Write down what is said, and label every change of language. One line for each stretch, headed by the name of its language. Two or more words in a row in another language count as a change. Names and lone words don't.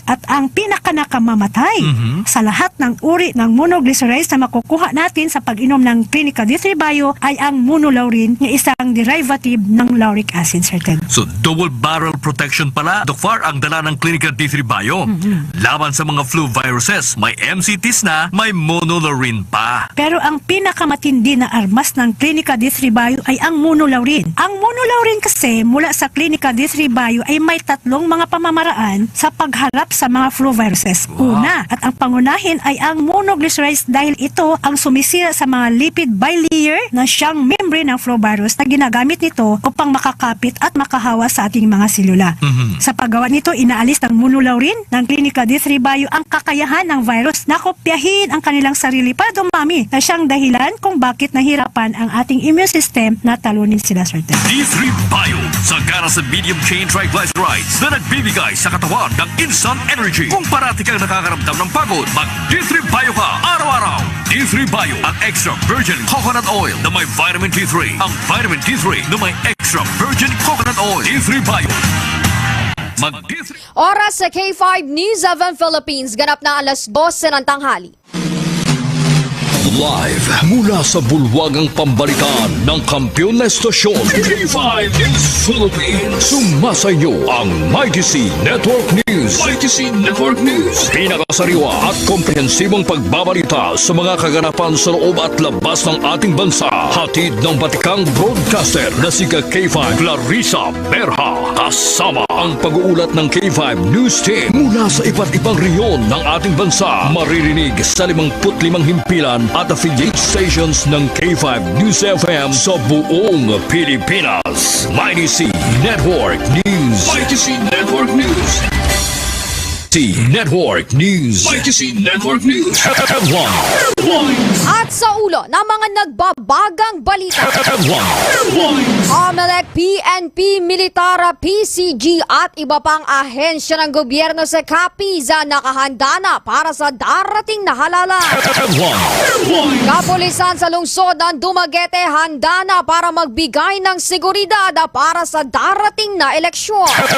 Filipino: At ang pinakanakamamatay sa lahat ng uri ng monoglycerized na makukuha natin sa pag-inom ng Clinica D3 Bio ay ang monolaurin na isang derivative ng
English: lauric acid,
Filipino: Sir Ted. So double barrel protection pala, Doc Far, ang dala ng Clinica D3 Bio. Laban sa mga
English: flu viruses,
Filipino: may MCTs na, may monolaurin pa. Pero ang pinakamatindi na armas ng Clinica D3 Bio ay ang monolaurin. Ang monolaurin kasi mula sa Clinica D3 Bio ay may tatlong mga pamamaraan sa pagharap sa mga
English: flu viruses.
Filipino: Una, at ang pangunahin ay ang monoglycerized dahil ito ang sumisira sa mga
English: lipid bilayer
Filipino: na siyang membrane ng
English: flu virus
Filipino: na ginagamit nito upang makakapit at makahawa sa ating mga selula. Sa paggawa nito, inaalis ng monolaurin ng Clinica D3 Bio ang kakayahan ng virus na kopyahin ang kanilang sarili para dumami na siyang dahilan kung bakit nahirapan ang ating
English: immune system
Filipino: na talunin sila, Sir Ted. D3 Bio, sagana sa
English: medium chain triglycerides
Filipino: na nagbibigay sa katawan ng
English: instant energy.
Filipino: Kung parati kang nakakaramdam ng pagod, mag D3 Bio ka araw-araw. D3 Bio, ang
English: extra virgin coconut oil
Filipino: na may vitamin D3. Ang vitamin D3 na may
English: extra virgin coconut oil.
Filipino: D3 Bio. Mag D3. Oras sa K5 News of Philippines. Ganap na alas 12 ng tanghali. Live mula sa bulwagang pambalitaan ng kampiyon na estasyon K5 News Philippines. Sumasayo ang Mighty C Network News. Mighty C Network News. Pinakasariwa at komprehensibong pagbabalita sa mga kaganapan sa loob at labas ng ating bansa. Hatid ng batikang broadcaster na si K5 Clarissa Berha. Kasama ang pag-uulat ng K5 News Team mula sa iba't ibang reyon ng ating bansa. Maririnig sa 55 himpilan at
English: affiliate stations
Filipino: ng K5 News FM sa buong Pilipinas. Mighty C Network News. Mighty C Network News. C Network News. Mighty C Network News. Headline. At sa ulo ng mga nagbabagang balita, COMELEC, PNP, Militara, PCG at iba pang ahensya ng gobyerno sa Capiza nakahanda na para sa darating na halalan. Kapulisan sa lungsod ng Dumaguete handa na para magbigay ng seguridad para sa darating na eleksyon.